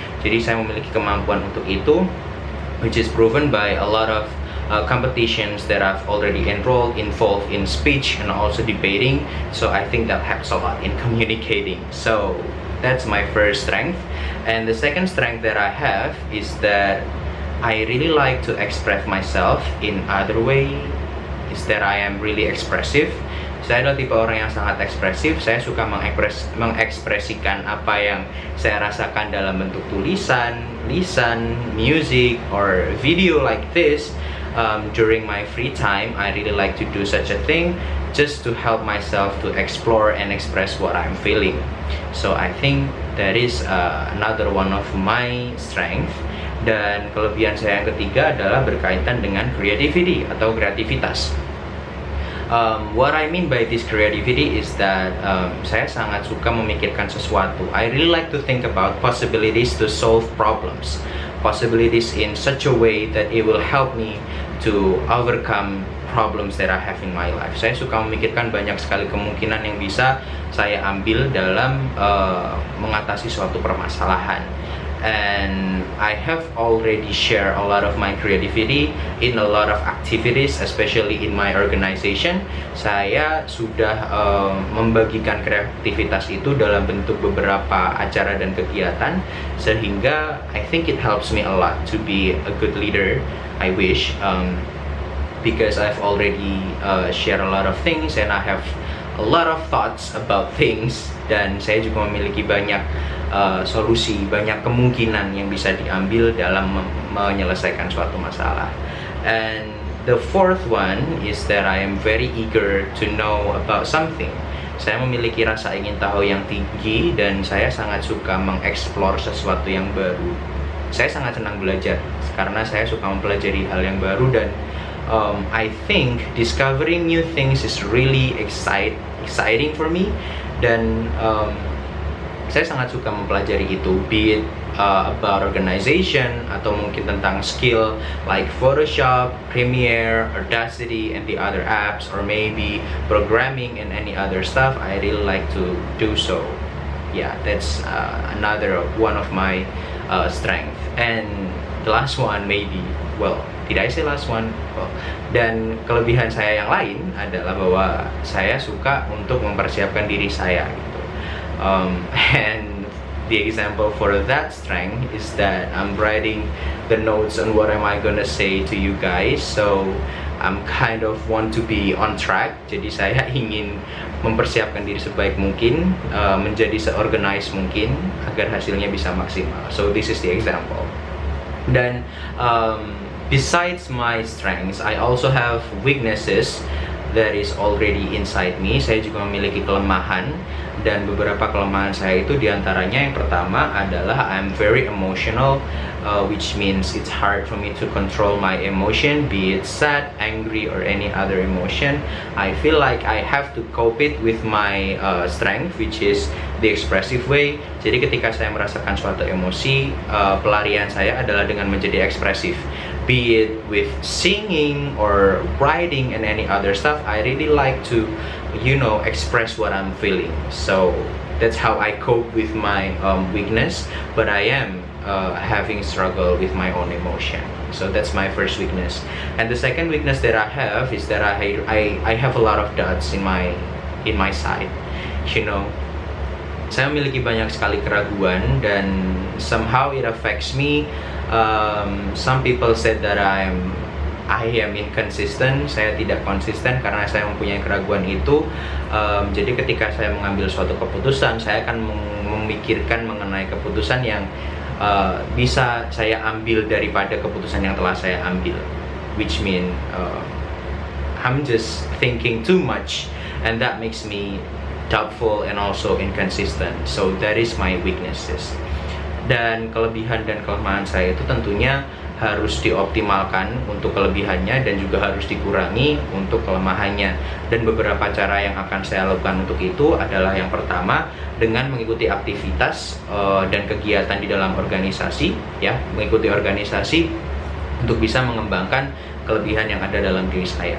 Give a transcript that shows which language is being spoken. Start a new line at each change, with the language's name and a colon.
Indonesian: Jadi saya memiliki kemampuan untuk itu,
English: which is proven by a lot of competitions that I've already involved in speech and also debating. So I think that helps a lot in communicating. So that's my first strength. And the second strength that I have is that I really like to express myself in other way, is that I am really expressive.
Indonesian: Saya adalah tipe orang yang sangat ekspresif. Saya suka mengekspresikan apa yang saya rasakan dalam bentuk tulisan, lisan,
English: music, or video like this. During my free time, I really like to do such a thing just to help myself to explore and express what I'm feeling. So I think that is another one of my strength.
Indonesian: Dan kelebihan saya yang ketiga adalah berkaitan dengan creativity atau kreativitas.
English: What I mean by this creativity is that
Indonesian: saya sangat suka memikirkan sesuatu.
English: I really like to think about possibilities to solve problems, possibilities in such a way that it will help me to overcome problems that I have in my life.
Indonesian: Saya suka memikirkan banyak sekali kemungkinan yang bisa saya ambil dalam mengatasi suatu permasalahan.
English: And I have already shared a lot of my creativity in a lot of activities, especially in my organization.
Indonesian: Saya sudah membagikan kreativitas itu dalam bentuk beberapa acara dan kegiatan, sehingga
English: I think it helps me a lot to be a good leader. I wish, because I've already shared a lot of things, and I have a lot of thoughts about things,
Indonesian: dan saya juga memiliki banyak solusi, banyak kemungkinan yang bisa diambil dalam menyelesaikan suatu masalah.
English: And the fourth one is that I am very eager to know about something.
Indonesian: Saya memiliki rasa ingin tahu yang tinggi, dan saya sangat suka mengeksplor sesuatu yang baru. Saya sangat senang belajar karena saya suka mempelajari hal yang baru, dan
English: I think discovering new things is really exciting for me.
Indonesian: Dan saya sangat suka mempelajari itu,
English: be it about organization
Indonesian: atau mungkin tentang
English: skill like Photoshop, Premiere, Audacity, and the other apps, or maybe programming and any other stuff. I really like to do so. Yeah, that's another one of my strength. And the last one, maybe, well, did I say last one?
Indonesian: Well, dan kelebihan saya yang lain adalah bahwa saya suka untuk mempersiapkan diri saya, gitu.
English: And the example for that strength is that I'm writing the notes on what am I gonna say to you guys. So I'm kind of want to be on track.
Indonesian: Jadi saya ingin mempersiapkan diri sebaik mungkin, menjadi se-organized mungkin agar hasilnya bisa maksimal.
English: So this is the example. Dan besides my strengths, I also have weaknesses that is already inside me.
Indonesian: Saya juga memiliki kelemahan, dan beberapa kelemahan saya itu diantaranya yang pertama adalah
English: I'm very emotional, which means it's hard for me to control my emotion, be it sad, angry, or any other emotion. I feel like I have to cope it with my strength, which is the expressive way.
Indonesian: Jadi ketika saya merasakan suatu emosi, pelarian saya adalah dengan menjadi ekspresif.
English: Be it with singing or writing and any other stuff, I really like to, express what I'm feeling. So that's how I cope with my weakness, but I am having struggle with my own emotion. So that's my first weakness. And the second weakness that I have is that I have a lot of doubts in my side.
Indonesian: Saya memiliki banyak sekali keraguan, dan
English: somehow it affects me. Some people said that I am inconsistent.
Indonesian: Saya tidak konsisten karena saya mempunyai keraguan itu. Jadi ketika saya mengambil suatu keputusan, saya akan memikirkan mengenai keputusan yang bisa saya ambil daripada keputusan yang telah saya ambil,
English: which mean I'm just thinking too much, and that makes me doubtful and also inconsistent. So that is my weaknesses.
Indonesian: Dan kelebihan dan kelemahan saya itu tentunya harus dioptimalkan untuk kelebihannya, dan juga harus dikurangi untuk kelemahannya. Dan beberapa cara yang akan saya lakukan untuk itu adalah, yang pertama, dengan mengikuti aktivitas dan kegiatan di dalam organisasi, ya, mengikuti organisasi untuk bisa mengembangkan kelebihan yang ada dalam diri saya.